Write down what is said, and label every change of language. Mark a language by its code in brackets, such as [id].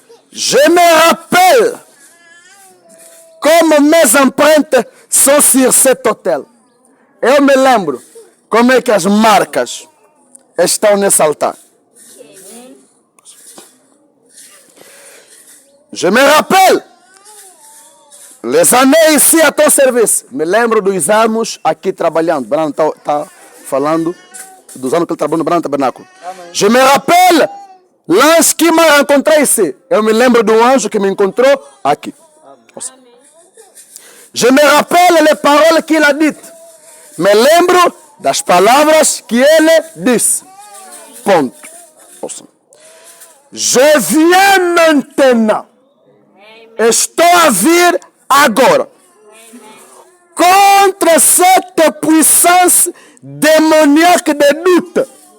[fr] Je me rappelle como mes empreintes sont sur cet hôtel. [pt] Eu me lembro como é que as marcas estão nesse altar. [fr] Je me rappelle les années ici à ton service. [pt] Me lembro dos anos aqui trabalhando. Branham está falando dos anos que ele trabalhou no Branham Tabernáculo. [fr] Je me rappelle l'ange qui m'a rencontré ici. [pt] Eu me lembro do anjo que me encontrou aqui. [fr] Je me rappelle les paroles qu'il a dites. [pt] Me lembro das palavras que ele disse. Ponto. [fr] Ouçam. Je viens maintenant. [pt] Estou a vir agora. Contra cette puissance demoníaca de dúvida.